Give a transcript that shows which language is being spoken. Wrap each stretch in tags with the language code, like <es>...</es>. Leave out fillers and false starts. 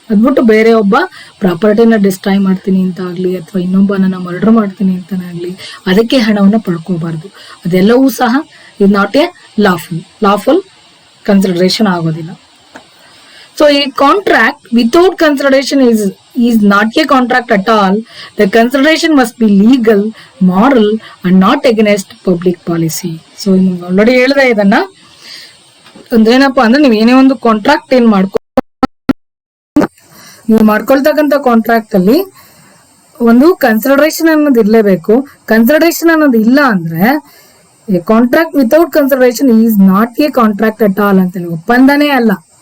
<kn>ಅದ್ಬಿಟ್ಟು ಬೇರೆ ಒಬ್ಬ ಪ್ರಾಪರ್ಟಿನ ಡಿಸ್ಟ್ರಾಯ್ ಮಾಡ್ತೀನಿ ಅಂತ ಆಗ್ಲಿ, ಅಥವಾ ಇನ್ನೊಬ್ಬನ ಮರ್ಡರ್ ಮಾಡ್ತೀನಿ ಅಂತಾನಾಗ್ಲಿ ಅದಕ್ಕೆ ಹಣವನ್ನ ಪಡ್ಕೋಬಾರ್ದು. ಅದೆಲ್ಲವೂ ಸಹ ಇದು</kn> <en>not a lawful consideration</en> <kn>ಆಗೋದಿಲ್ಲ.</kn> <en>So a contract without consideration is not a contract at all. The consideration must be legal, moral and not against public policy. So already</en> <kn>ಹೇಳಿದೆ ಇದನ್ನ. ಅಂದ್ರೆ ಏನಪ್ಪಾ ಅಂದ್ರೆ ನೀವು ಏನೇ ಒಂದು ಕಾಂಟ್ರಾಕ್ಟ್ ನೀವು ಮಾಡ್ಕೊಳ್ತಕ್ಕಂಥ ಕಾಂಟ್ರಾಕ್ಟ್ ಅಲ್ಲಿ ಒಂದು ಕನ್ಸಿಡರೇಷನ್ ಅನ್ನೋದು ಇರ್ಲೇಬೇಕು. ಕನ್ಸಿಡರೇಷನ್ ಅನ್ನೋದು ಇಲ್ಲ ಅಂದ್ರೆ</kn> <en>contract without consideration is not a contract at all</en> <kn>ಅಂತೇಳಿ ಒಪ್ಪಂದನೇ ಅಲ್ಲ.</kn>